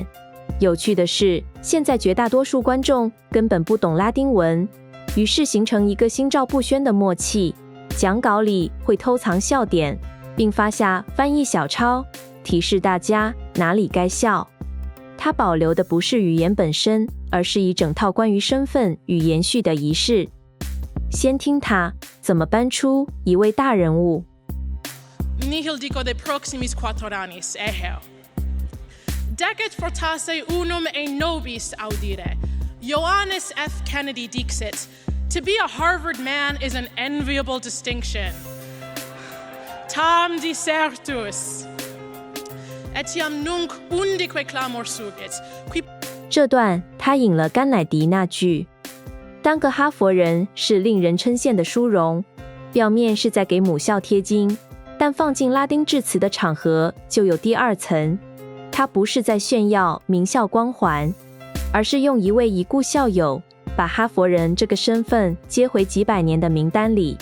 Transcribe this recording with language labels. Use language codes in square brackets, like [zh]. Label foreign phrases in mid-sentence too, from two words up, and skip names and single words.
[zh] 有趣的是，现在绝大多数观众根本不懂拉丁文，于是形成一个心照不宣的默契，讲稿里会偷藏笑点，并发下翻译小抄，提示大家哪里该笑。它保留的不是语言本身，而是一整套关于身份与延续的仪式。先听他怎么搬出一位大人物。 [la] Nihil dico de proximis 4 annis, eheo. Decet fortasse unum e nobis audire. Ioannis F. Kennedy dixit, [en] to be a Harvard man is an enviable distinction. [la] Tam disertus. Etiam nunc undique clamor sugit. [zh] 这段他引了甘乃迪那句，当个哈佛人是令人称羡的殊荣，表面是在给母校贴金，但放进拉丁致辞的场合就有第二层。他不是在炫耀名校光环，而是用一位已故校友把哈佛人这个身份接回几百年的名单里。